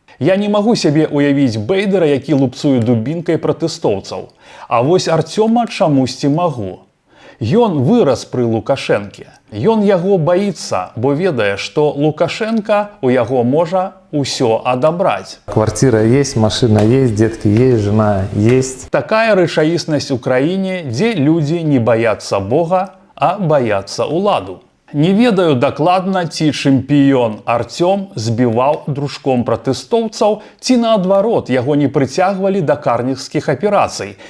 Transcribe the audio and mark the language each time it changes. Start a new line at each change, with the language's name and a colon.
Belarusian: Я не магу сябе ўявіць Бейдера, які лупцуе дубінкай пратэстоўцаў. А вось Артёма чамусьці магу. Ён вырас пры Лукашэнке. Ён яго баіцца, бо ведае, што Лукашенка у яго можа ўсё адабраць.
Russian: Квартира есть, машина есть, детки есть, жена есть.
Belarusian: Такая рэчаіснасць у краіне, дзе людзі не баяцца Бога, а баяцца ўладу. Не ведаю дакладна, ці чэмпіён Артём збіваў дружком пратэстоўцаў, ці наадварот, яго не прыцягвалі да карнікскіх аперацый.